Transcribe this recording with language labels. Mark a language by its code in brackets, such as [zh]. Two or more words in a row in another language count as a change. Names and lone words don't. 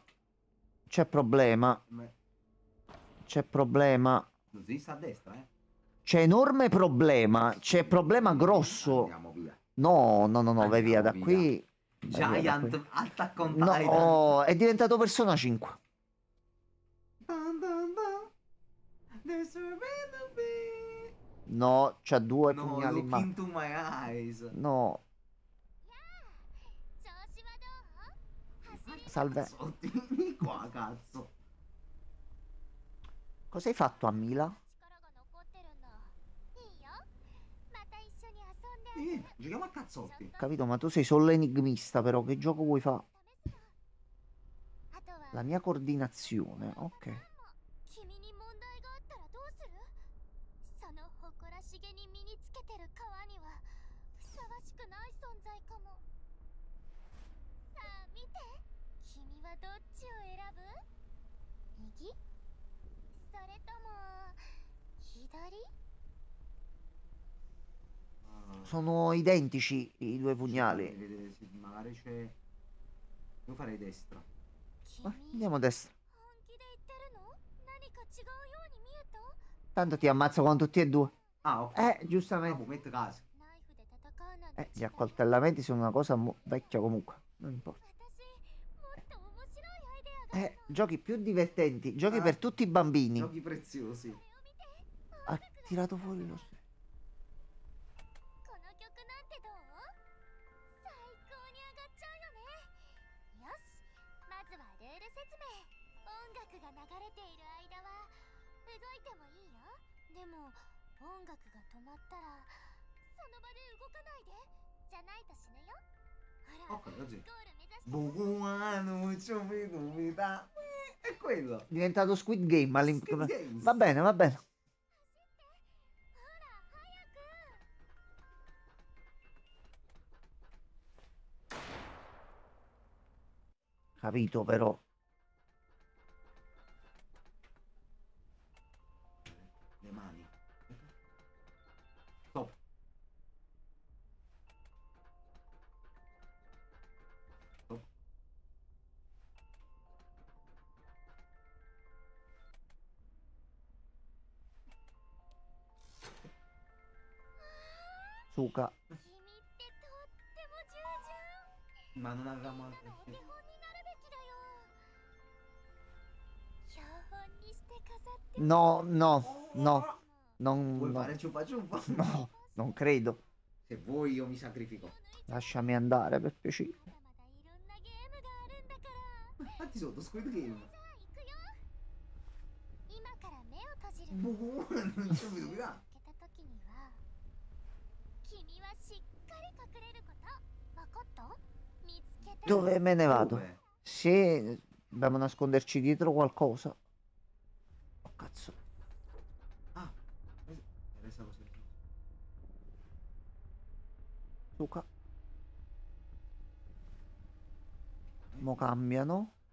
[it] C'è problema. C'è problema. Così sta a destra, C'è enorme problema. C'è problema grosso. Andiamo via. No, no, no, no, vai via da Andiamo qui. Vai via da qui. Giant Attack on No, Titan. oh, è diventato Persona 5. Dun, dun, dun. [en] There's a random bee. [it] No, c'ha due No, pugnali in [en] look [it] mano. [en] into my eyes. [it] No, [ja] 調子はどう走り [it] salve. Cazzotti, qua, cazzo. Cosa hai fatto a Mila? [ja] 力が残ってるんだいいよまた一緒に遊んであげる [it] Giochiamo a cazzotti. Capito, ma tu sei solo enigmista, però che gioco vuoi fare? [ja] 試すのあとは [it] La mia coordinazione, ok. [ja] 君に問題があったらどうするその誇らしげに身につけてる川にはふさわしくない存在かもさあ見て君はどっちを選ぶ右それとも左 [it] Sono identici i due pugnali. Magari c'è... Devo fare destra. Andiamo a destra. [ja] 本気で言ってるの？何か違うように見えた？ [it] Tanto ti ammazzo con tutti e due. Ah, ok. Giustamente. Ah, metti caso. [ja] ナイフで戦うなんて [it] Gli [ja] 違うよ。 [it] accoltellamenti sono una cosa vecchia comunque. Non importa. [ja] 私もっと面白いアイデアがあるの。 [it] Giochi più divertenti. Giochi Ah. per tutti i bambini. Giochi preziosi. [ja] これを見て。 [it] Ha tirato fuori lo... [ja] この曲なんてどう？最高に上がっちゃうよね。よし、まずはルール説明。音楽が流れている間は動いてもいいよ。でも音楽が止まったらその場で動かないで。じゃないと死ぬよ。ほら、 [it] Ok, così. [ja] ゴール目指して。 [it] Buono, ciò mi dubita. È quello. È diventato Squid Game. Squid Games. Va bene, va bene. [ja] ほら、早く。 [it] Capito però. Le mani. Stop. Stop. Suka. [ja] 君ってとっても従順。 [it] Ma non avevamo [ja] みんな [it] altre [ja] のお手本になるべきだよ。標本にして飾って。 [it] No, no, no. Non, Vuoi no, fare ciupa ciupa? no, non credo. Se vuoi io mi sacrifico. Lasciami andare per piacere. [ja] まだまだいろんなゲームがあるんだから。 [it] Infatti sotto Squid Game. [ja] じゃあ行くよ。今から目を閉じる。 [it] Buono, ciò mi dubita. [ja] 開けた時には君はしっかり隠れること。わかった？見つけた。 [it] Dove me ne vado? Dove? Se dobbiamo nasconderci dietro qualcosa. Oh cazzo. Ah, resta così. Suka. Mo cambiano.